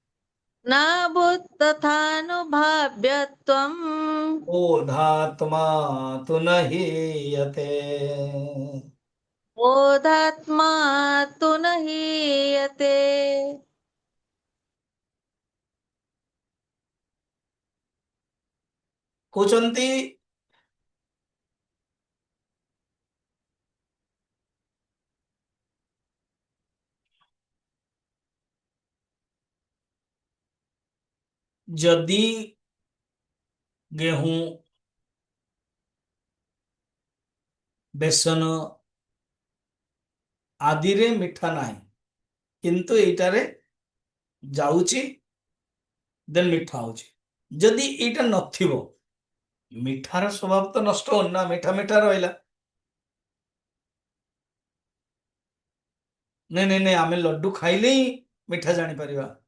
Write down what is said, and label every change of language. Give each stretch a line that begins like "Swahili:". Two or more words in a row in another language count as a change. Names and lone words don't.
Sanskrit: नाभूत्तथानुभाव्यत्वम् बोधात्मा तु न हीयते। बोधात्मा तु न हीयते।
Odia: କହୁଛନ୍ତି ଯଦି ଗେହୁଁ ବେସନ ଆଦିରେ ମିଠା ନାହିଁ କିନ୍ତୁ ଏଇଟାରେ ଯାଉଛି ଦେନ୍ ମିଠା ହଉଛି। ଯଦି ଏଇଟା ନଥିବ ମିଠାର ସ୍ୱଭାବ ତ ନଷ୍ଟ ହଉନି ନା, ମିଠା ମିଠା ରହିଲା। ନାଇଁ ନାଇଁ ନାଇଁ, ଆମେ ଲଡୁ ଖାଇଲେ ହିଁ ମିଠା ଜାଣିପାରିବା।